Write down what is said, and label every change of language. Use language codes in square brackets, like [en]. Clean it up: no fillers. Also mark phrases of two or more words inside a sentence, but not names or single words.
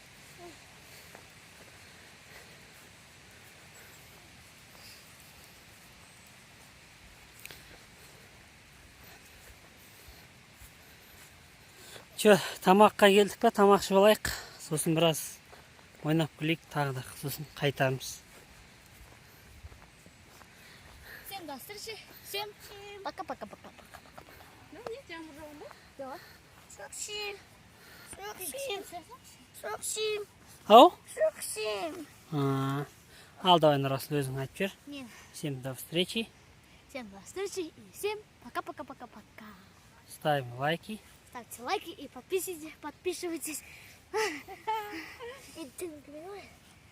[kk] Че, тамаққа келдік па, тамақ ішіп алайық. Сосын біраз ойнап күлейік, тағы да сосын қайтамыз. [ru] Всем до встречи. Всем пока-пока-пока. Ну, нет, я уже умру. Да. 47. 47. Ау? 47. [kk] Ал давай Нұрасыл өзің айтып жер. [ru] Нет. Всем до встречи. Всем до встречи и всем пока-пока-пока-пока. Ставим лайки. Ставьте лайки и подписывайтесь. И ты не понимаешь?